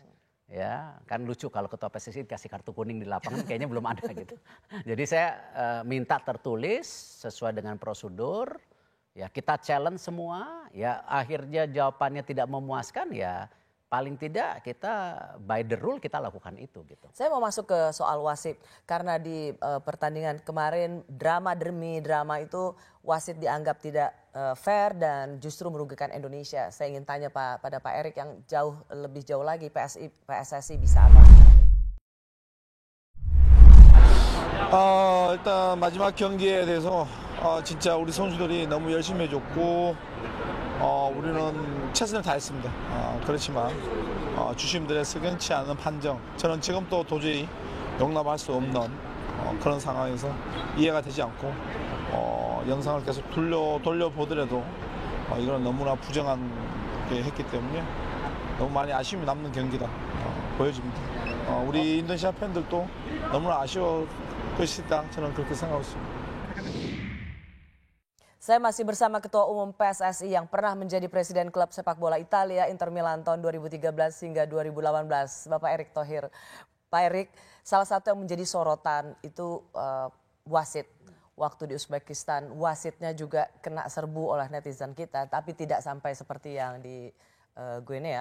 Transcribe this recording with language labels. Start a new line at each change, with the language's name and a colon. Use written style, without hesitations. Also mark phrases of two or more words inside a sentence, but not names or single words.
Indonesian: Ya kan lucu kalau ketua PSSI dikasih kartu kuning di lapangan kayaknya belum ada gitu. Jadi saya minta tertulis sesuai dengan prosedur. Ya kita challenge semua. Ya akhirnya jawabannya tidak memuaskan ya paling tidak kita
English: by the rule
Indonesian: kita lakukan itu gitu. Saya mau masuk ke soal wasit karena di pertandingan kemarin drama demi drama itu wasit dianggap tidak fair dan justru merugikan Indonesia. Saya ingin tanya pada Pak Erik yang lebih jauh lagi PSSI bisa apa?
Korean: 일단 마지막 경기에 대해서 진짜 우리 선수들이 너무 열심히 해줬고 우리는 최선을 다했습니다. 그렇지만 주심들의 석연치 않은 판정 저는 지금 또 도저히 용납할 수 없는 그런 상황에서 이해가 되지 않고 영상을 계속 돌려보더라도 이건 너무나 부정하게 했기 때문에 너무 많이 아쉬움이 남는 경기다 보여집니다. 우리 인도네시아 팬들도 너무나 아쉬워 것이다 저는 그렇게 생각하고 있습니다.
Indonesian: Saya masih bersama Ketua Umum PSSI yang pernah menjadi Presiden Klub Sepak Bola Italia Inter Milan tahun 2013 hingga 2018, Bapak Erick Thohir. Pak Erick, salah satu yang menjadi sorotan itu wasit. Waktu di Uzbekistan, wasitnya juga kena serbu oleh netizen kita, tapi tidak sampai seperti yang di Guinea.